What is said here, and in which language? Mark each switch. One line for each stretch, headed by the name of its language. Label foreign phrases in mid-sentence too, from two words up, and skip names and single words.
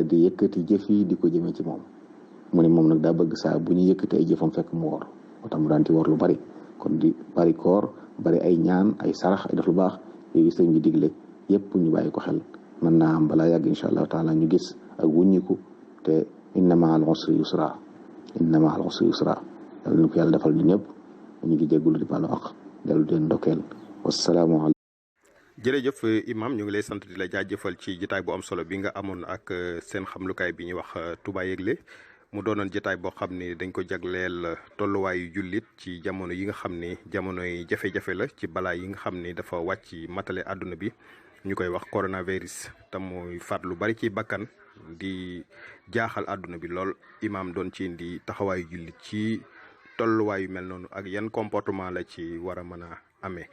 Wolof: di yëkkati jëf yi di ko jëmee ci moom mu ne moom nag daa bëgg saa bu ñu yëkkati ay jëfam fekk mu woor moo tax mu daan ci woor lu bari kon di bari koor bari ay ñaan ay sarax ay def lu baax yi sëñ bi digle yépp ñu bàyyi ko xel mën naa am balaa yàgg
Arabic: إن شاء الله تعالى
Wolof: ñu gis ak wuññiku te
Arabic: إن مع العسر يسرا إن مع العسر يسرا
Wolof: yàlla na ko yàlla defal ñu ñëpp ñu ngi jéggulu di baalu ak dellu leen ndokkeel
Arabic: والسلام عليكم.
Wolof: jërëjëf imam ñu ngi lay sant di la jaajëfal ci jotaay bu am solo bi nga amoon ak seen xamlukaay bi ñuy wax Touba Yegle mu doonoon jotaay boo xam ne dañ ko jagleel tolluwaayu jullit ci jamono yi nga xam ne jamonoy jafe-jafe la ci balaa yi nga xam ne dafa wàcc matale àdduna bi ñu koy wax coronavirus te muy faat lu bari ci bakkan di jaaxal àdduna bi lool imam doon ci indi taxawaayu jullit ci tolluwaayu mel noonu ak yan comportement la ci war a mën a amee.